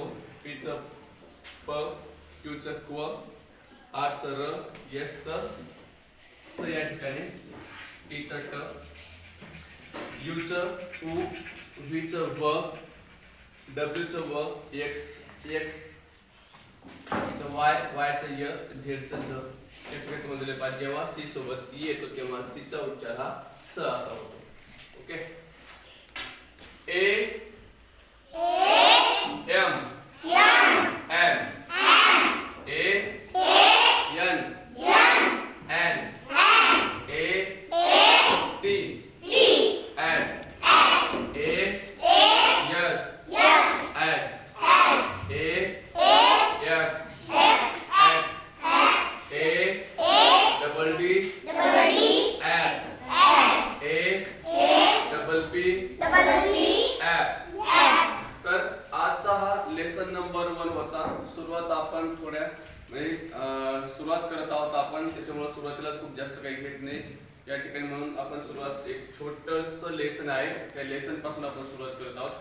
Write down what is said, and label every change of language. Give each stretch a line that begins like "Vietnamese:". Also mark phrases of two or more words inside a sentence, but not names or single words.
Marathi: पी चा प, क्यू चा क्व, आर चा र, एस चा स या ठिकाणी, टी चा ट, यू चा उ, व्ही चा व, डब्ल्यू चा व, एक्स चा वाय, वाय चा य, झेड चा झ. या ठिकाणी तुम्हाला दिले पाहिजे जेव्हा सी सोबत ई येतो तेव्हा सी चा उच्चार हा स असा होतो. ओके.
English: ए M N A N N A T N A S H A X X A double D F A double P F.
Marathi: तर आजचा हा
English: lesson number
Marathi: 1 होता. सुरुवात आपण थोड्या म्हणजे सुरुवात करत आहोत आपण, त्याच्यामुळे सुरुवातीला खूप जास्त काही घेत नाही या ठिकाणी. म्हणून आपण सुरुवात एक छोटंसं लेसन आहे त्या लेसन पासून आपण सुरुवात करत आहोत.